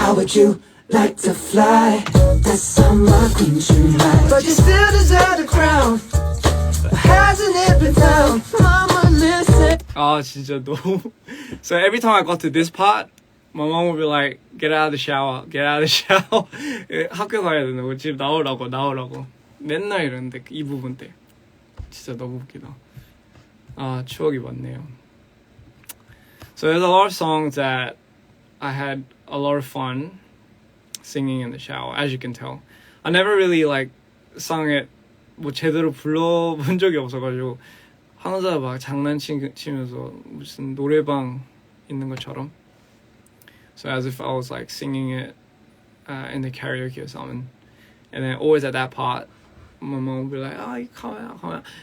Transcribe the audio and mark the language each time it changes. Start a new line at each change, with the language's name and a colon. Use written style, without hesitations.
English: How would you like to fly? That's how my queen should ride. But you still deserve the crown. Hasn't it been found? Mama, listen.
Korean: 아 진짜 너무.
English: So every time I got to this part, my mom would be like, "Get out of the shower, get out of the shower."
Korean: 학교 가야 된다고, 집 나오라고. 맨날 이러는데 이 부분 때 진짜 너무 웃기다. 아 추억이 많네요.
English: So there's a lot of songs that I had a lot of fun singing in the shower, as you can tell. I never really like sung it
Korean: 뭐 제대로 불러본 적이 없어가지고 혼자 막 장난치면서 무슨 노래방 있는 것처럼.
English: So as if I was like singing it in the karaoke or something. And then always at that part, my mom would be like, "Oh, you come out."